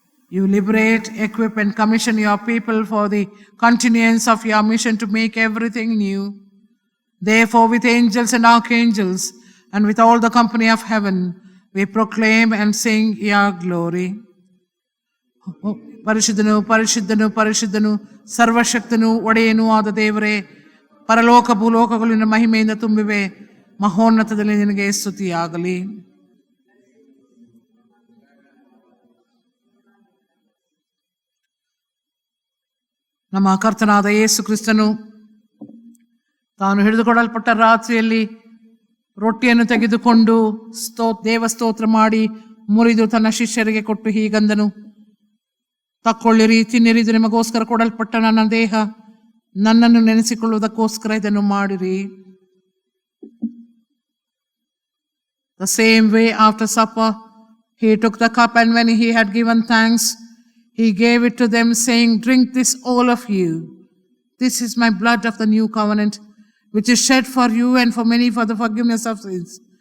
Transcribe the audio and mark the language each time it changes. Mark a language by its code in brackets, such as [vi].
[en] You liberate, equip, and commission your people for the continuance of your mission to make everything new. Therefore, with angels and archangels, and with all the company of heaven, we proclaim and sing your glory. [kn] ಪರಿಶುದ್ಧನು ಪರಿಶುದ್ಧನು ಪರಿಶುದ್ಧನು ಸರ್ವಶಕ್ತನು ಒಡೆಯನೂ ಆದ ದೇವರೇ, ಪರಲೋಕ ಭೂಲೋಕಗಳು ನಿನ್ನ ಮಹಿಮೆಯಿಂದ ತುಂಬಿವೆ. ಮಹೋನ್ನತದಲ್ಲಿ ನಿನಗೆ ಸ್ತುತಿಯಾಗಲಿ. ನಮ್ಮ ಕರ್ತನಾದ ಯೇಸು ಕ್ರಿಸ್ತನು ತಾನು ಹಿಡಿದುಕೊಡಲ್ಪಟ್ಟ ರಾತ್ರಿಯಲ್ಲಿ ರೊಟ್ಟಿಯನ್ನು ತೆಗೆದುಕೊಂಡು ದೇವಸ್ತೋತ್ರ ಮಾಡಿ ಮುರಿದು ತನ್ನ ಶಿಷ್ಯರಿಗೆ ಕೊಟ್ಟು ಹೀಗಂದನು, ತಕ್ಕೊಳ್ಳಿರಿ, ತಿನ್ನಿರಿ, ಇದು ನಿಮಗೋಸ್ಕರ ಕೊಡಲ್ಪಟ್ಟ ನನ್ನ ದೇಹ, ನನ್ನನ್ನು ನೆನೆಸಿಕೊಳ್ಳುವುದಕ್ಕೋಸ್ಕರ ಇದನ್ನು ಮಾಡಿರಿ. [en] The same way after supper, he took the cup, and when he had given thanks, he gave it to them, saying, "Drink this, all of you. This is my blood of the new covenant, which is shed for you and for many for the forgiveness of sins.